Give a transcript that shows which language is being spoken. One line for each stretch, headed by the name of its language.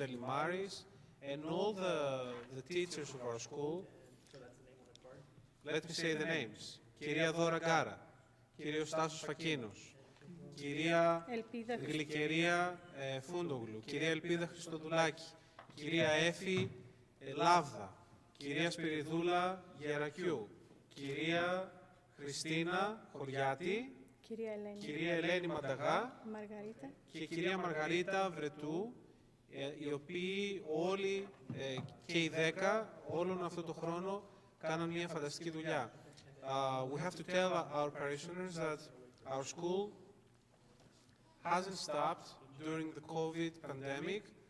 English: Delimaris and all the teachers of our school. Let me say the names.
Greek: Κυρία Δώρα Γκάρα, κύριος Στάσος Φακίνος, κυρία Γλυκερία Φούντογλου, κυρία Ελπίδα Χριστοδουλάκη, κυρία Έφη Λάβδα, κυρία Σπυριδούλα Γερακιού, κυρία Χριστίνα Χωριάτη, κυρία Ελένη Μανταγά και κυρία Μαργαρίτα Βρετού, οι οποίοι όλοι και οι 10 όλον αυτό το χρόνο κάναν μια φανταστική δουλειά.
English: We have to tell our parishioners that our school hasn't stopped during the COVID pandemic.